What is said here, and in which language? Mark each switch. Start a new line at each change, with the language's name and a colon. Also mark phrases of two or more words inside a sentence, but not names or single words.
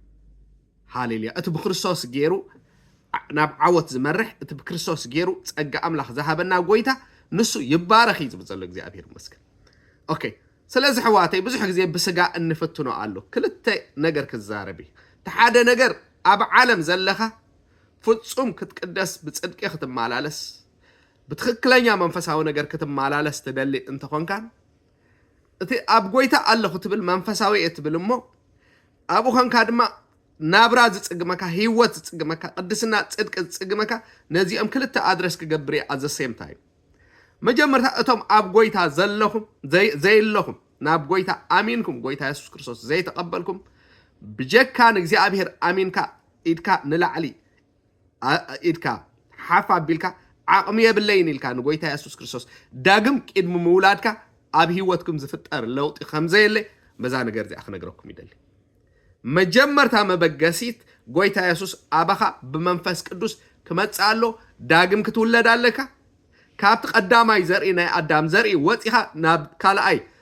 Tigrinya: ሃሌሉያ እቲ ብክርስቶስ ገይሩ ናብ ዓወት ዝመርሕ እቲ ብክርስቶስ ገይሩ ጸጋ ኣምላኽ ዝሃበና ጎይታ ንሱ ይባረኽ ይዝብል ዘሎ እግዚአብሔር መስገን ኦኬ ስለዚ ሕዋተይ ብዙሕ ግዜ ብስጋ እንፈትኖ ኣሎ ክልተ ነገር ክዛረብ ተሓደ ነገር ኣብ ዓለም ዘለኻ ፍጹም ክትቅደስ ብጽድቂ ክትመላለስ ብትክክለኛ መንፈሳዊ ነገር ክትመላለስ ትደሊ እንተ ኾንካን እቲ ኣብ ጎይታ ኣለኹ ትብል መንፈሳዊ እትብል እሞ ኣብኡ ኾንካ ድማ ናብራ ዝጽግመካ ህይወት ዝጽግመካ ቅድስና ጽድቅ ዝጽግመካ ነዚኦም ክልተ ኣድረስ ክገብር
English: at the same time
Tigrinya: መጀመርታ እቶም ኣብ ጎይታ ዘለኹም ዘይለኹም ናብ ጎይታ ኣሚንኩም ጎይታ ኢየሱስ ክርስቶስ ዘይተቀበልኩም ብጀካ ንእግዚአብሔር ኣሚንካ ኢድካ ንላዕሊ ኢድካ ሓፍ ኣቢልካ ዓቕሚ የብለይን ኢልካ ንጎይታ ኢየሱስ ክርስቶስ ዳግም ቅድሚ ምውላድካ ኣብ ህይወትኩም ዝፍጠር ለውጢ ከምዘየለ በዛ ነገር እዚ ኣኽነግረኩም ይደሊ መጀመርታ መበገሲት ጎይታ ኢየሱስ ኣባኻ ብመንፈስ ቅዱስ ክመጻሎ ዳግም ክትውለድ ኣለካ ካብቲ ቀዳማይ ዘርኢ ናይ ኣዳም ዘርኢ ወፂኻ ናብ ካልኣይ